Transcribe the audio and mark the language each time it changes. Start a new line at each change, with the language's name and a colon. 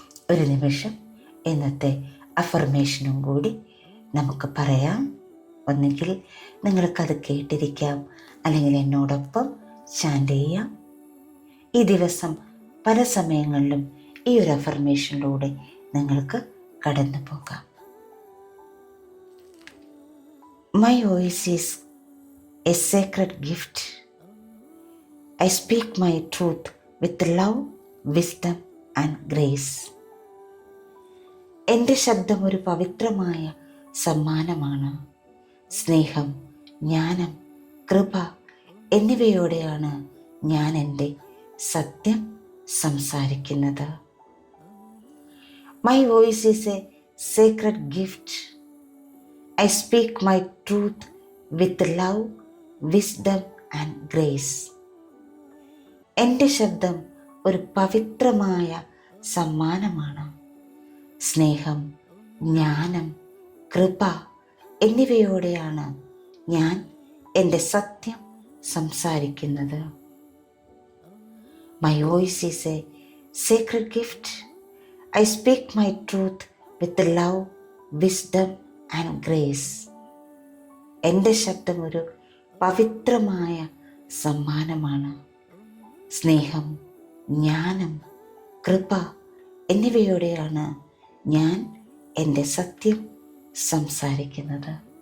Malayalam: ഒരു നിമിഷം ഇന്നത്തെ അഫർമേഷനും കൂടി നമുക്ക് പറയാം. ഒന്നുകിൽ നിങ്ങൾക്കത് കേട്ടിരിക്കാം, അല്ലെങ്കിൽ എന്നോടൊപ്പം ചാൻറ്റ് ചെയ്യാം. ഈ ദിവസം പല സമയങ്ങളിലും ഈ ഒരു അഫർമേഷനിലൂടെ നിങ്ങൾക്ക് കടന്നു പോകാം.
English: My voice is a sacred gift. I speak my truth with love, wisdom and grace.
Malayalam: എൻ്റെ ശബ്ദം ഒരു പവിത്രമായ സമ്മാനമാണ്. സ്നേഹം, ജ്ഞാനം, കൃപ എന്നിവയോടെയാണ് ഞാൻ എൻ്റെ സത്യം സംസാരിക്കുന്നത്.
English: My voice is a sacred gift. I speak my truth with love, wisdom and grace.
Malayalam: എൻ്റെ ശബ്ദം ഒരു പവിത്രമായ സമ്മാനമാണ്. സ്നേഹം, ജ്ഞാനം, കൃപ എന്നിവയോടെയാണ് ഞാൻ എൻ്റെ സത്യം സംസാരിക്കുന്നത്.
English: My voice is a sacred gift. I speak my truth with love, wisdom and grace.
Malayalam: എൻ്റെ ശബ്ദം ഒരു പവിത്രമായ സമ്മാനമാണ്. സ്നേഹം, ജ്ഞാനം, കൃപ എന്നിവയോടെയാണ് ഞാൻ എൻ്റെ സത്യം സംസാരിക്കുന്നത്.